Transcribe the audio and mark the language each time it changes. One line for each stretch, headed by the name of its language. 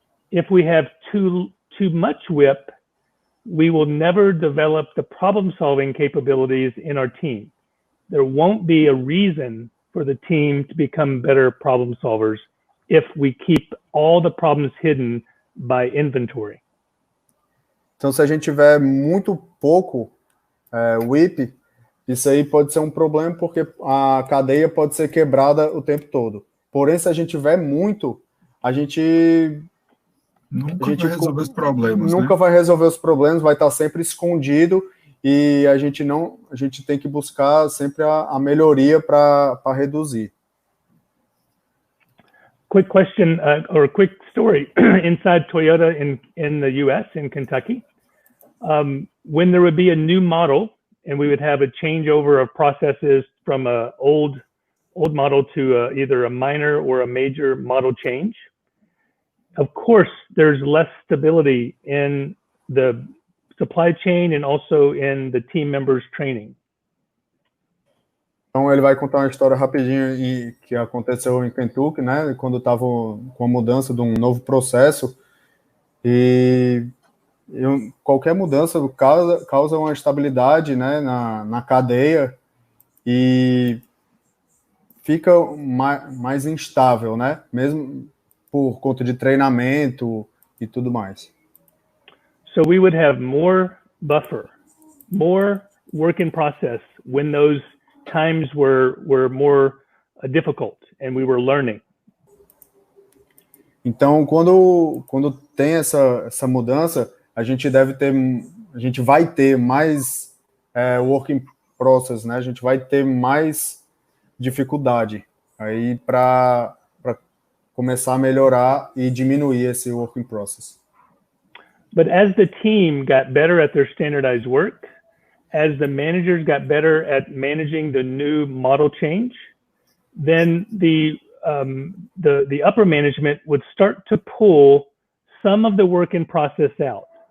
English: If we have too much WIP, we will never develop the problem-solving capabilities in our team. There won't be a reason for the team to become better problem solvers if we keep all the problems hidden by inventory.
Portuguese: Então, se a gente tiver muito pouco WIP, isso aí pode ser um problema, porque a cadeia pode ser quebrada o tempo todo. Porém, se a gente tiver muito, a gente vai resolver os problemas. Nunca vai resolver os problemas, vai estar sempre escondido, e a gente tem que buscar sempre a melhoria para reduzir.
English: Quick question or quick story inside Toyota in the U.S. in Kentucky. When there would be a new model and we would have a changeover of processes from a old model to either a minor or a major model change, of course, there's less stability in the supply chain and also in the team members' training.
Portuguese: Então, ele vai contar uma história rapidinho que aconteceu em Kentucky, né? Quando estava com a mudança de um novo processo. E qualquer mudança causa uma estabilidade, né, na cadeia, e fica mais instável, né? Mesmo por conta de treinamento e tudo mais.
English: So we would have more buffer, more work in process when those times were more difficult and we were learning.
Portuguese: Então, quando tem essa mudança, a gente vai ter mais work in process, né? A gente vai ter mais dificuldade aí para começar a melhorar e diminuir esse work in process.
English: But as the team got better at their standardized work, as the managers got better at managing the new model change, then the upper management would start to pull some of the work in process out.